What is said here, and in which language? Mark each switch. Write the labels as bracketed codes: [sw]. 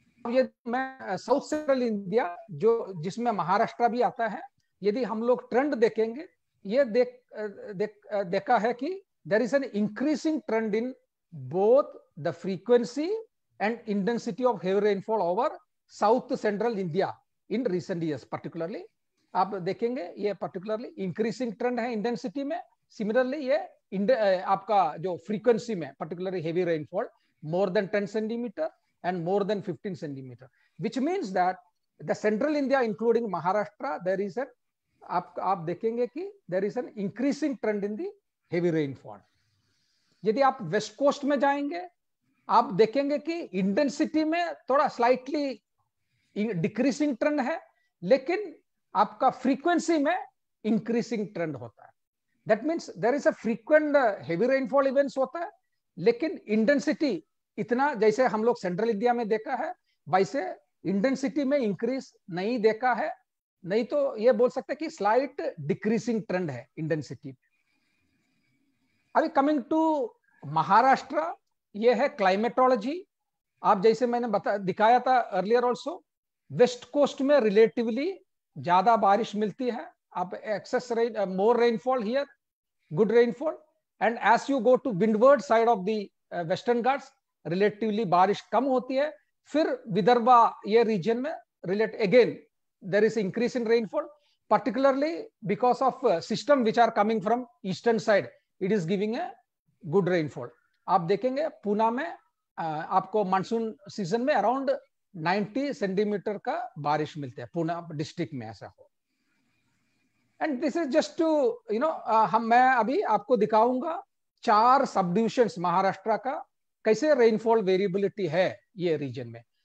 [hi] ये मैं south central India जो जिसमें महाराष्ट्र भी आता है, यदि हम लोग ट्रेंड देखेंगे, ये देखा है कि [en] There is an increasing trend in both the frequency and intensity of heavy rainfall over south central India in recent years. [hi] Particularly आप देखेंगे ये पर्टिकुलरली इंक्रीजिंग ट्रेंड है इंटेंसिटी में। सिमिलरली ये आपका जो फ्रीक्वेंसी में [en] particularly heavy rainfall more than 10 centimetre and more than 15 centimeter, which means that the central India including Maharashtra there is a [hi] आप देखेंगे कि [en] there is an increasing trend in the heavy rainfall। [hi] यदि आप west coast में जाएंगे, आप देखेंगे कि इंटेंसिटी में थोड़ा स्लाइटली डिक्रीसिंग ट्रेंड है, लेकिन आपका फ्रीक्वेंसी में इंक्रीसिंग ट्रेंड होता है। [en] that means there is a frequent heavy rainfall events [hi] होता है, लेकिन इंटेंसिटी इतना जैसे हम लोग सेंट्रल इंडिया में देखा है वैसे इंटेंसिटी में इंक्रीज नहीं देखा है। नहीं तो ये बोल सकते हैं कि स्लाइट डिक्रीसिंग ट्रेंड है इंटेंसिटी। अभी कमिंग टू महाराष्ट्र, ये है क्लाइमेटोलॉजी। आप जैसे मैंने दिखाया था अर्लियर ऑल्सो, वेस्ट कोस्ट में रिलेटिवली ज्यादा बारिश मिलती है। [en] आप excess rain more rainfall here, good rainfall, and as you go to windward side of the Western Ghats [hi] relatively बारिश कम होती है। फिर विदर्भा ये रीजन में [en] Relate again there is increase in rainfall, particularly because of system which are coming from eastern side, it is giving a good rainfall। [hi] आप देखेंगे पूना में आपको मानसून सीजन में अराउंड 90 सेंटीमीटर का बारिश मिलते हैं पूना डिस्ट्रिक्ट में, ऐसा हो। [en] and this is just to [hi] मैं अभी आपको दिखाऊंगा 4 सब डिविजन्स महाराष्ट्र का कैसे रेनफॉल वेरिएबिलिटी है ये रीजन में।